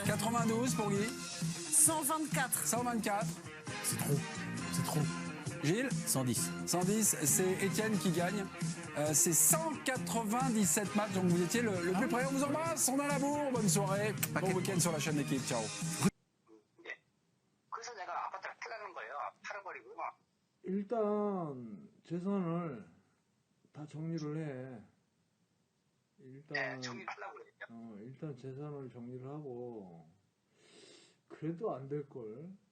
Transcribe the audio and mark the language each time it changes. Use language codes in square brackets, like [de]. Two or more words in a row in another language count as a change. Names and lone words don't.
[fr] 92 pour Guy. 124. 124. C'est trop. Gilles? 110. 110, c'est Étienne qui gagne. C'est 197 matchs, donc vous étiez le plus près. On vous embrasse, on a la bourre, bonne soirée. Bon week-end sur la chaîne d'équipe, ciao. [ko] 일단 재산을 다 정리를 해. 일단 일단 재산을 정리를 하고 그래도 안 될 걸.